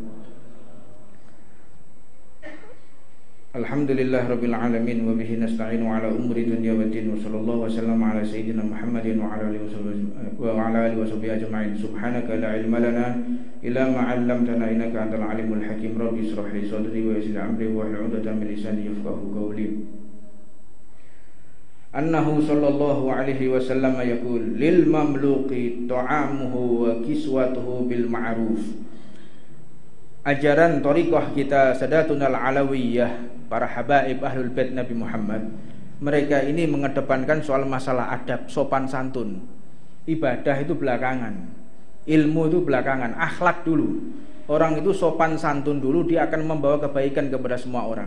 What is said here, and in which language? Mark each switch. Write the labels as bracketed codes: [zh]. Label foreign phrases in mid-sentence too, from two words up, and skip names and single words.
[ar] الحمد لله رب العالمين وبه نستعين على أمور الدنيا والدين وصلى الله وسلم على سيدنا محمد وعلى آله وصحبه أجمعين. سبحانك لا علم لنا إلا ما علمتنا إنك أنت العليم الحكيم. رب اشرح لي صدري ويسر لي أمري واحلل عقدة من لساني يفقهوا قولي. أنه صلى الله عليه وسلم يقول للمملوك طعامه وكسوته بالمعروف. [id] Ajaran thariqah kita Sadatunal Alawiyah, para habaib [ar] أهل البيت [id] Nabi Muhammad, mereka ini mengedepankan soal masalah adab, sopan santun. Ibadah itu belakangan, ilmu itu belakangan, akhlak dulu. Orang itu sopan santun dulu, dia akan membawa kebaikan kepada semua orang.